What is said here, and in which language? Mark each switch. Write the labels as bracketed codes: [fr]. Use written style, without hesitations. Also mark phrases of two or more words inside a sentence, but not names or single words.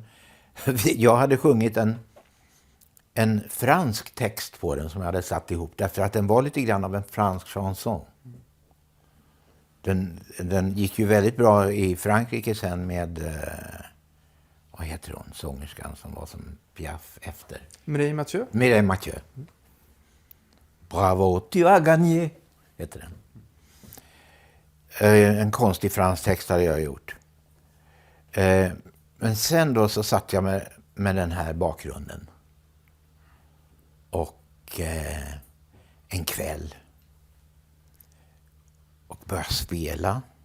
[sv] Jag hade sjungit en fransk text på den som jag hade satt ihop. Därför att den var lite grann av en fransk chanson. Den gick ju väldigt bra i Frankrike sen med... vad heter hon? Sångerskan som var som Piaf efter. Mireille Mathieu? [fr] Mireille Mathieu. Bravo, tu as gagné, [sv] heter den. En konstig fransk text hade jag gjort. Men sen då så satt jag med den här bakgrunden. Och en kväll. Och började spela.